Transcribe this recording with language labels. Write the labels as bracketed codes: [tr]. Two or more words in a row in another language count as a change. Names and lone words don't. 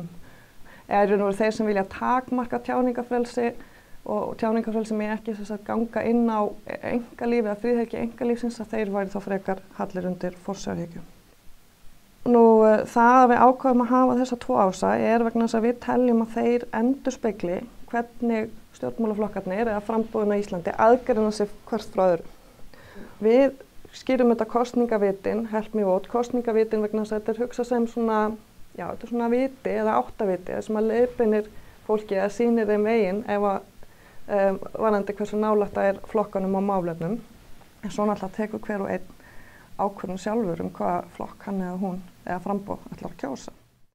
[is] Eða þeir sem vilja takmarka tjáningarfrelsi, og tjáningarfrelsi sem ekki ganga inn á einkalífi eða friðhelgi einkalífsins, að þeir væri þá frekar hallir undir forsjárhyggju. Það að við ákváðum að hafa þessa 2 ása vegna þess að við teljum að þeir endurspegli hvernig stjórnmálaflokkarnir eða framboðin á Íslandi aðgerðina sig hvert frá öðru. Við skýrum þetta kosningavitin, [en] help me vote, [is] kosningavitin vegna þess að þetta hugsað sem svona viti eða áttaviti sem að leiðbeinir fólki eða sýnir þeim veginn varðandi hversu nálægt það flokkanum og málefnum. En svo náttúrulega tekur hver og einn ákvörðun sjálfur hvaða flokk hann eða hún eða framboð ætlar að kjósa.